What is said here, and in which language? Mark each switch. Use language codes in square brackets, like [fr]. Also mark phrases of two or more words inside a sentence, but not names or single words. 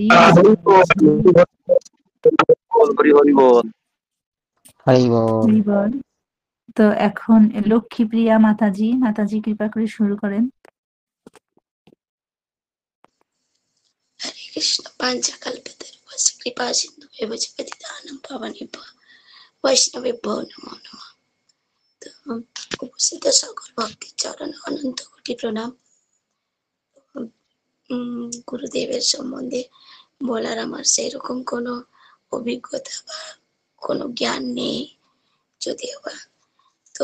[bn] হরি বল। হরি বল। তো এখন লক্ষ্মীপ্রিয়া মাতাজি কৃপা করে শুরু করেন। হরে কৃষ্ণ। [sa] পাঞ্চাকল্পতরুশ্চ কৃপা সিন্ধুভ্যেব চ পতিতানাং পাবনেভ্যো বৈষ্ণবেভ্যো নমো নমঃ। [bn] তো উপস্থিত সকল ভক্তের চরণ অনন্ত কোটি প্রণাম। গুরুদেবের সম্বন্ধে বলার আমার সেরকম কোনো অভিজ্ঞতা বা কোনো জ্ঞান নেই যদিও বা।